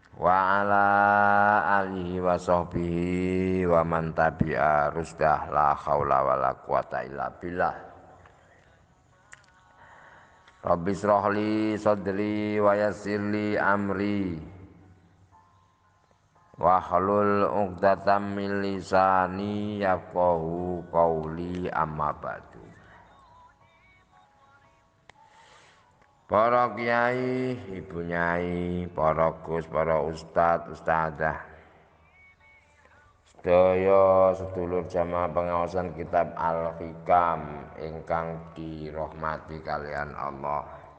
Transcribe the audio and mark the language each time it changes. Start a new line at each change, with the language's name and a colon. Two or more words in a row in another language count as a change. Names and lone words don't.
Arabic: وعلى آله وصحبه ومن تبع رشده لا حول ولا قوة إلا بالله. رب اشرح لي صدري ويسر لي أمري واحلل عقدة من لساني يفقهوا قولي أما بعد.
Javanese: Para kiai, ibu nyai, para gus, para ustad, ustadzah, sedaya sedulur jamaah pengawasan kitab Al-Hikam ingkang dirahmati kalian Allah.